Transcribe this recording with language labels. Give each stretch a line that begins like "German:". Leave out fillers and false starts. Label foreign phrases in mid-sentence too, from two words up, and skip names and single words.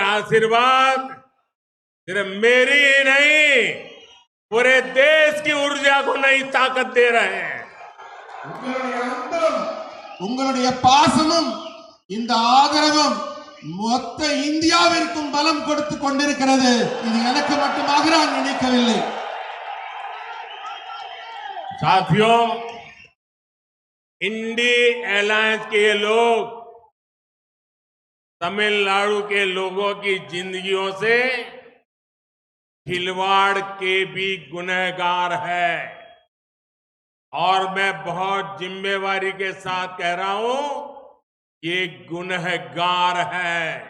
Hindi: आशीर्वाद सिर्फ मेरी ही नहीं, पूरे देश की ऊर्जा को नई ताकत दे रहे हैं।
Tamil: உங்களுடைய அன்பும் உங்களுடைய பாசமும் இந்த ஆதரவும் மொத்த இந்தியாவிற்கும் பலம் கொடுத்து கொண்டிருக்கிறது. இது எனக்கு மட்டுமாக நான் நினைக்கவில்லை.
Hindi: साथियों, इंडी अलायंस के ये लोग तमिलनाडु के लोगों की जिंदगियों से खिलवाड़ के भी गुनहगार है और मैं बहुत जिम्मेवारी के साथ कह रहा हूं, ये गुनहगार है।